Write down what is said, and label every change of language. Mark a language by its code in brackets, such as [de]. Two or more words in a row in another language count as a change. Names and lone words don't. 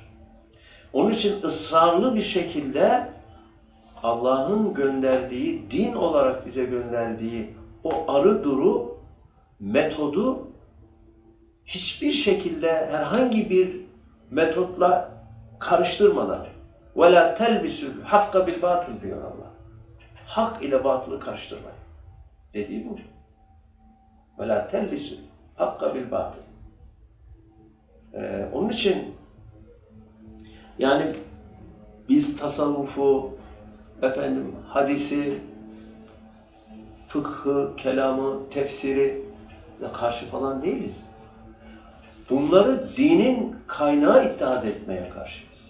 [tr] Onun için ısrarlı bir şekilde Allah'ın gönderdiği, din olarak bize gönderdiği o arı duru metodu hiçbir şekilde herhangi bir metotla karıştırmadan [ar] وَلَا تَلْبِسُ الْحَقَّ بِالْبَاطِلِ [tr] diyor Allah. Hak ile batılı karıştırmayın. Dediği bu. [ar] وَلَا تَلْبِسُ الْحَقَّ بِالْبَاطِلِ [tr] Onun için yani biz tasavvufu, hadisi, fıkhı, kelamı, tefsiri karşı falan değiliz. Bunları dinin kaynağı ittihaz etmeye karşıyız.